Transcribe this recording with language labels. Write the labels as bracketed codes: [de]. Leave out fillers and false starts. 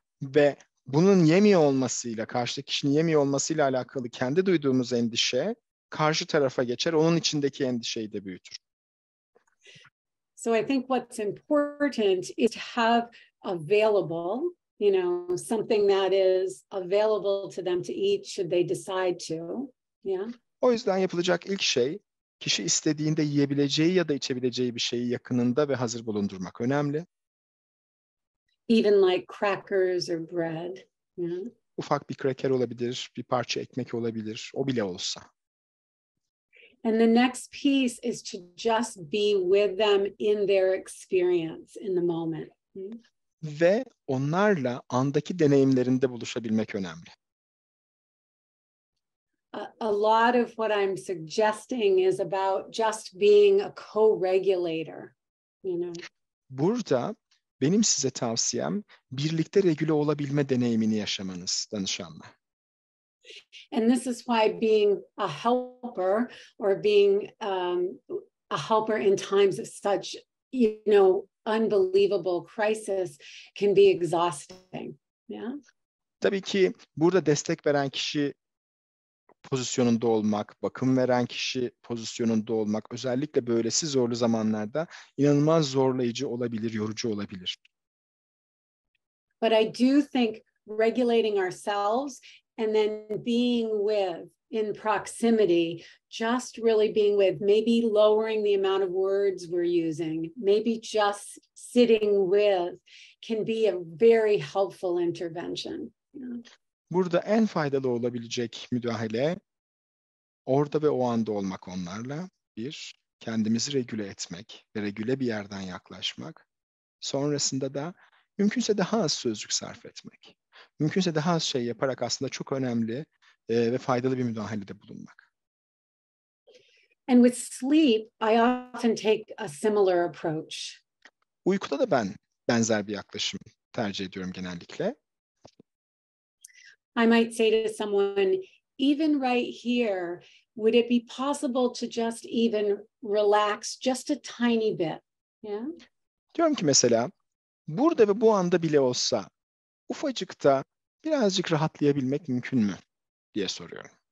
[tr] Ve bunun yemiyor olmasıyla, karşıdaki kişinin yemiyor olmasıyla alakalı kendi duyduğumuz endişe karşı tarafa geçer, onun içindeki endişeyi de büyütür. [en] So I think what's important is to have available, something that is available to them to eat should they decide to. Yeah. [tr] O yüzden yapılacak ilk şey, kişi istediğinde yiyebileceği ya da içebileceği bir şeyi yakınında ve hazır bulundurmak önemli. [en] Even like crackers or bread. Yeah. [tr] Ufak bir kraker olabilir, bir parça ekmek olabilir, o bile olsa. [en] And the next piece is to just be with them in their experience in the moment. [tr] Ve onlarla andaki deneyimlerinde buluşabilmek önemli. [en] A lot of what I'm suggesting is about just being a co-regulator. [tr] Burada benim size tavsiyem birlikte regüle olabilme deneyimini yaşamanız danışanla. [en] And this is why being a helper or being a helper in times of such, unbelievable crisis can be exhausting. Yeah. [tr] Tabii ki burada destek veren kişi pozisyonunda olmak, bakım veren kişi pozisyonunda olmak, özellikle böylesi zorlu zamanlarda inanılmaz zorlayıcı olabilir, yorucu olabilir. [en] But I do think regulating ourselves and then being with in proximity, just really being with, maybe lowering the amount of words we're using, maybe just sitting with can be a very helpful intervention. [tr] Burada en faydalı olabilecek müdahale orada ve o anda olmak onlarla. Bir, kendimizi regüle etmek ve regüle bir yerden yaklaşmak. Sonrasında da mümkünse daha az sözcük sarf etmek. Mümkünse daha az şey yaparak aslında çok önemli ve faydalı bir müdahalede bulunmak. [en] And with sleep, I often take a similar approach. [tr] Uykuda da ben benzer bir yaklaşım tercih ediyorum genellikle. [en] I might say to someone, even right here, would it be possible to just even relax just a tiny bit? Yeah. [tr] Diyorum ki mesela burada ve bu anda bile olsa ufacık da birazcık rahatlayabilmek mümkün mü diye soruyorum.